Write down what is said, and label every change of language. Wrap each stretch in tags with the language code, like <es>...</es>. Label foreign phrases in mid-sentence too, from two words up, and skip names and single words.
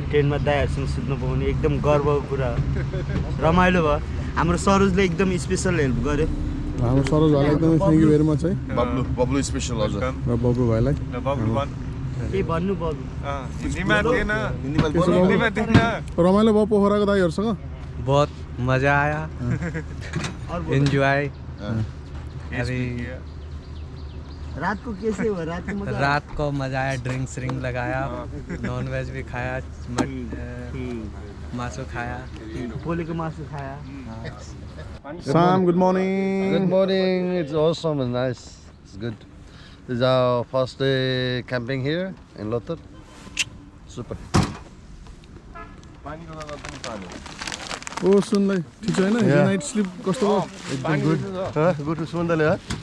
<ne>ट्रेनमा दाइहरूसँग सुत्नु पाउने एकदम गर्वको कुरा, रमाइलो भयो। हाम्रो सरोजले एकदम स्पेसल हेल्प गर्यो। हाम्रो सरोज भाइलाई एकदमै</ne> <en>thank you very much</en> <ne>है। बब्लु स्पेसल हजुर। र बब्लु भाइलाई के भन्नु बब्लु? रमाइलो भयो पोखराको दाइहरूसँग?</ne> <hi>बहुत मज़ा आया। एन्जॉय। अभी रात को कैसे हुआ? रात को मज़ा आया। ड्रिंक्स लगाया,</hi> <en>non veg</en> <hi>भी खाया, मासु खाया,</hi> <ne>पोलेको मासु</ne> <hi>खाया।</hi> <en>Sam, good morning. Good morning. It's awesome and nice. It's good. This is our first day camping here in Lothar. Super.</en> <ne>ओ सुनलाई ठिक छैन? हिजो</ne> <en>night sleep</en> <ne>कस्तो भयो? एकदम गुड. गुड सुन्दरले हो.</ne>